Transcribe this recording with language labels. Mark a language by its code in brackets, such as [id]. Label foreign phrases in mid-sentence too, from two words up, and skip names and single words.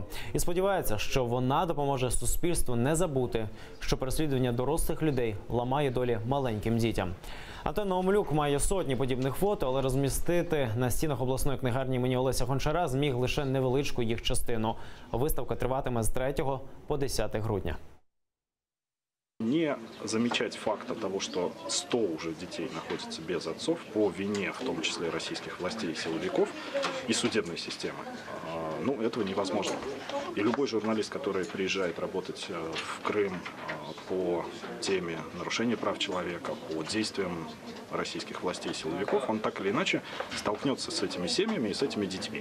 [uk] І сподівається, що вона допоможе суспільству не забути, що переслідування дорослих людей ламає долі маленьким дітям. Антон Наумлюк має сотні подібних фото, але розмістити на стінах обласної книгарні імені Олеся Гончара зміг лише невеличку їх частину. Виставка триватиме з 3 по 10 грудня. [ru] Не замечать факта того, что 100 уже детей находятся без отцов по вине, в том числе российских властей и силовиков и судебной системы, ну, этого невозможно. И любой журналист, который приезжает работать в Крым по теме нарушения прав человека, по действиям российских властей и силовиков, он так или иначе столкнется с этими семьями и с этими детьми.